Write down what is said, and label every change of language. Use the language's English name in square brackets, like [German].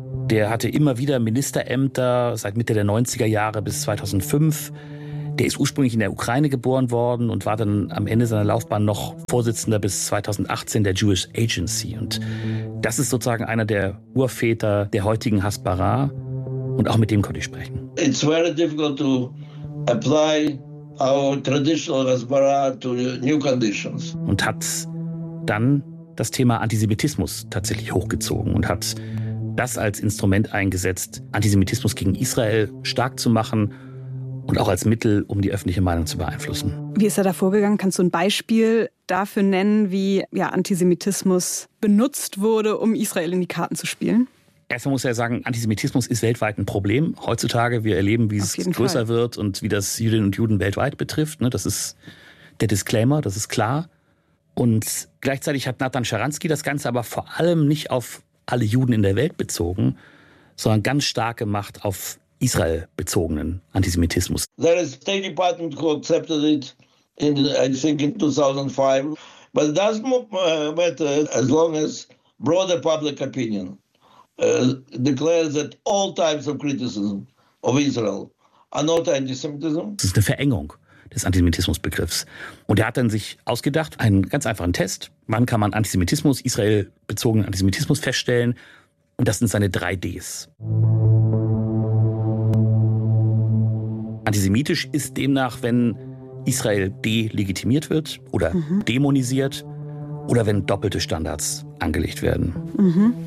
[German] Der hatte immer wieder Ministerämter seit Mitte der 90er Jahre bis 2005. Der ist ursprünglich in der Ukraine geboren worden und war dann am Ende seiner Laufbahn noch Vorsitzender bis 2018 der Jewish Agency. Und das ist sozusagen einer der Urväter der heutigen Hasbara. Und auch mit dem konnte ich sprechen. [English] It's very difficult to apply our traditional Hasbara to new conditions. [German] Und hat dann das Thema Antisemitismus tatsächlich hochgezogen und hat das als Instrument eingesetzt, Antisemitismus gegen Israel stark zu machen und auch als Mittel, um die öffentliche Meinung zu beeinflussen. Wie ist er da vorgegangen? Kannst du ein Beispiel dafür nennen, wie Antisemitismus benutzt wurde, um Israel in die Karten zu spielen? Erstmal muss er ja sagen, Antisemitismus ist weltweit ein Problem. Heutzutage, wir erleben, wie es größer wird und wie das Jüdinnen und Juden weltweit betrifft. Das ist der Disclaimer, das ist klar. Und gleichzeitig hat Nathan Sharansky das Ganze aber vor allem nicht auf alle Juden in der Welt bezogen, sondern ganz stark gemacht auf Israel bezogenen Antisemitismus. [English] There is a State Department who accepted it in 2005, but it doesn't matter as long as broader public opinion declares that all types of criticism of Israel are not antisemitism. [German] Das ist eine Verengung des Antisemitismusbegriffs. Und er hat dann sich ausgedacht, einen ganz einfachen Test. Wann kann man Antisemitismus, Israel-bezogenen Antisemitismus feststellen? Und das sind seine 3 Ds. Antisemitisch ist demnach, wenn Israel delegitimiert wird oder dämonisiert oder wenn doppelte Standards angelegt werden.